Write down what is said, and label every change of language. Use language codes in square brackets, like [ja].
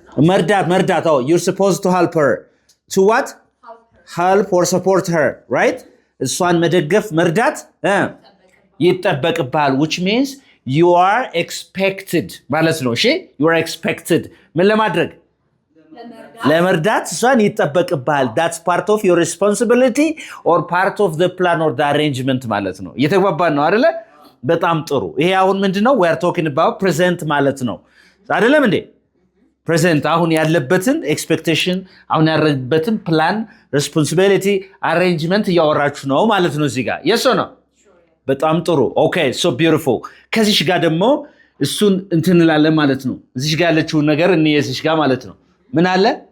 [am] መርዳት [en] you're supposed to help her. to what? help or support her, right? [am] እሷን መደገፍ መርዳት ይጠበቅብሃል [en] which means you are expected [am] ማለት ነው። እሺ [en] you are expected [am] ምን ለማድረግ? ለመርዳት እሷን ይጠበቅብሃል። [en] that's part of your responsibility or part of the plan or the arrangement [am] ማለት ነው። እየተግባባን ነው አይደለ? በጣም ጥሩ። ይሄ አሁን ምንድነው? [en] we are talking about present [am] ማለት ነው አይደለም እንዴ? present አሁን ያለበትን expectation አሁን ያለበትን plan responsibility arrangement ያወራችሁ ነው ማለት ነው እዚህ ጋር [en] yes or no? [am] በጣም ጥሩ [en] okay so beautiful። [am] ከዚህ ጋር ደግሞ እሱን እንትንላለን ማለት ነው። እዚህ ጋር ያለችው ነገር እዚህ ጋር ማለት ነው ምን አለ?